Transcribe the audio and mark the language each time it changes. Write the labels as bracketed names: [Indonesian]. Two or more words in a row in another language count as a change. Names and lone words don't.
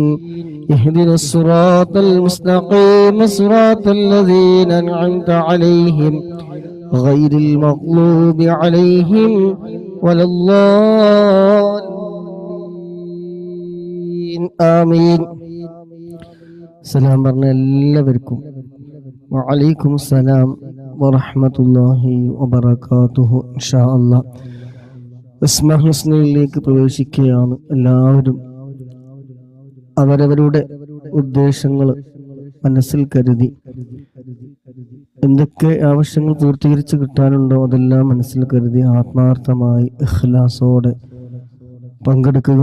[Arabic] اهدنا الصراط المستقيم صراط الذين أنعمت عليهم غير المغضوب عليهم ولا الضالين. آمين. [Malayalam] സലാം പറഞ്ഞ എല്ലാവർക്കും [Arabic] وعليكم السلام ورحمة الله وبركاته. إن شاء الله [Malayalam] അസ്മാഉൽ ഹുസ്നയിലേക്ക് പ്രവേശിക്കുകയാണ്. എല്ലാവരും അവരവരുടെ ഉദ്ദേശങ്ങൾ മനസ്സിൽ കരുതി എന്തൊക്കെ ആവശ്യങ്ങൾ പൂർത്തീകരിച്ച് കിട്ടാനുണ്ടോ അതെല്ലാം മനസ്സിൽ കരുതി ആത്മാർത്ഥമായി ഇഖ്ലാസോടെ പങ്കെടുക്കുക.